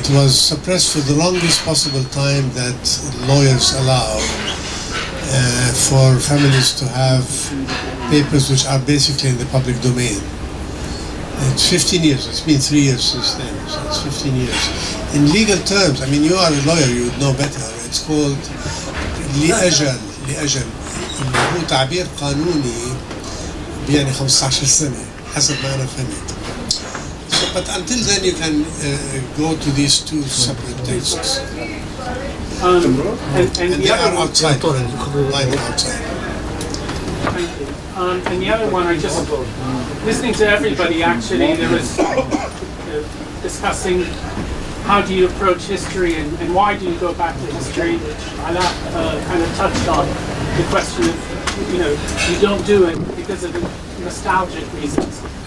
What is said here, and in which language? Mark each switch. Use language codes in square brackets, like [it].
[en] It was suppressed for the longest possible time that lawyers allow for families to have papers which are basically in the public domain. It's 15 years. It's been 3 years since then, so it's 15 years. In legal terms, I mean, you are a lawyer, you would know better. It's called [ar] لأجل اللي هو تعبير قانوني يعني 15 سنة حسب ما أنا فهمت. [en] So, but until then you can go to these two separate texts. And they are outside, lying outside. Thank you. And the other one, I just listening to everybody. Actually, there was discussing how do you approach history and why do you go back to history, which Alaa kind of touched on the question of you don't do it because of nostalgic reasons.